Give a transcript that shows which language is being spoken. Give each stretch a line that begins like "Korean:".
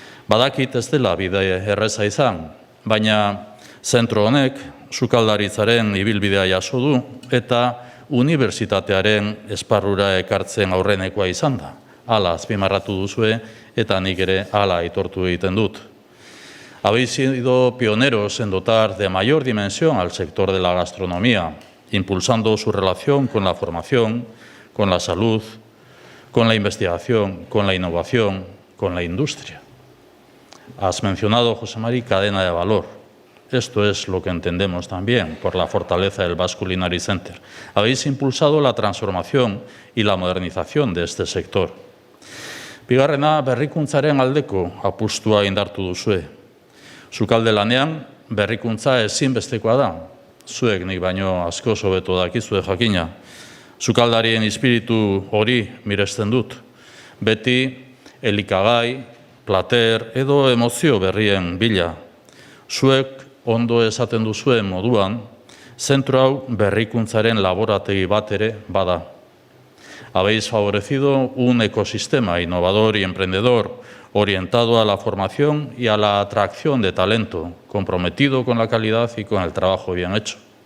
Basque: Badakit ez dela bide erreza izan, baina zentro honek sukaldaritzaren ibilbidea jaso du eta unibertsitatearen esparrura ekartzen aurrenekoa izan da. Hala azpimarratu duzue eta nik ere hala aitortu egiten dut.
Spanish: Habéis sido pioneros en dotar de mayor dimensión al sector de la gastronomía, impulsando su relación con la formación, con la salud, con la investigación, con la innovación, con la industria. Has mencionado, José Mari, cadena de valor. Esto es lo que entendemos también por la fortaleza del Basque Culinary Center. Habéis impulsado la transformación y la modernización de este sector.
Basque: Bigarrena, berrikuntzaren aldeko apustua indartu duzue. Sukalde lanean, berrikuntza ezinbestekoa da. Zuek nik baino askoz hobeto dakizue jakina. Sukaldarien espiritu hori miresten dut. Beti elikagai, plater edo emozio berrien bila. Zuek ondo esaten duzuen moduan, zentro hau berrikuntzaren laborategi bat ere bada.
Spanish: Habéis favorecido un ecosistema innovador y emprendedor orientado a la formación y a la atracción de talento, comprometido con la calidad y con el trabajo bien hecho.